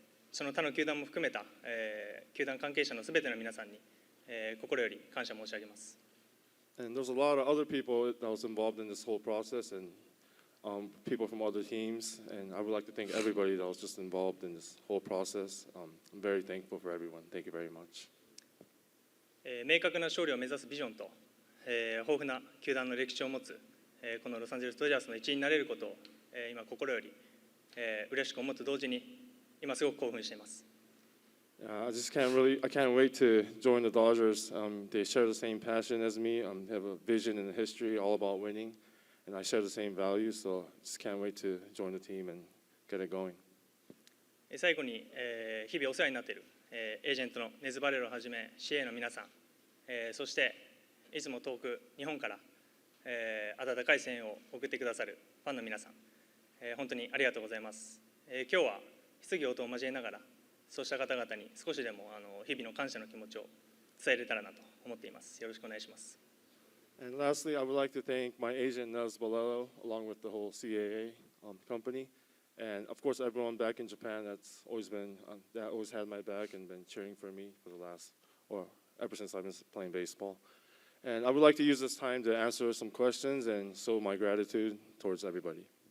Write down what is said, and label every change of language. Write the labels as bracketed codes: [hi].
[ja] その他の球団も含めた、球団関係者のすべての皆さんに、心より感謝申し上げます。 [en] And there's a lot of other people that was involved in this whole process, and people from other teams. And I would like to thank everybody that was just involved in this whole process. I'm very thankful for everyone. Thank you very much. [ja] 明確な勝利を目指すビジョンと、豊富な球団の歴史を持つ、このロサンゼルスドジャースの一員になれることを、今心より、嬉しく思って同時に今すごく興奮しています。 [en] I can't wait to join the Dodgers. They share the same passion as me. They have a vision and a history all about winning, and I share the same values. So just can't wait to join the team and get it going. [ja] 最後に、日々お世話になっている、エージェントのネズバレロをはじめ CA の皆さん、そしていつも遠く日本から、温かい声援を送ってくださるファンの皆さん、本当にありがとうございます。今日は質疑応答を交えながらそうした方々に少しでも日々の感謝の気持ちを伝えれたらなと思っています。よろしくお願いします。 [en] And lastly, I would like to thank my agent Nels Bolello, along with the whole CAA company, and of course everyone back in Japan that's always had my back and been cheering for me for the last, or ever since I've been playing baseball. And I would like to use this time to answer some questions and show my gratitude towards everybody.